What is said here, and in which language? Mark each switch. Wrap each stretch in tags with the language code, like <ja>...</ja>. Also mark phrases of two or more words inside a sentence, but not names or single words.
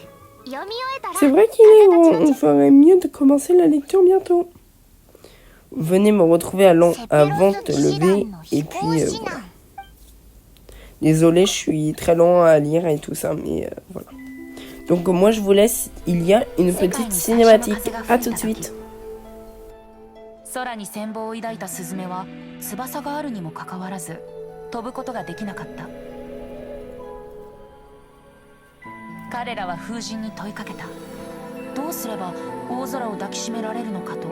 <fr>C'est vrai qu'il est grand. On ferait mieux de commencer la lecture bientôt. Venez me retrouver avant de te lever. Et puis voilà. Désolé, je suis très lent à lire et tout ça, mais voilà. Donc moi je vous laisse, il y a une petite cinématique. À tout de suite.</fr> <ja>空に羨望を抱いたスズメは翼があるにもかかわらず飛ぶことができなかった。彼らは風神に問いかけた。どうすれば大空を抱きしめられるのかと。</ja>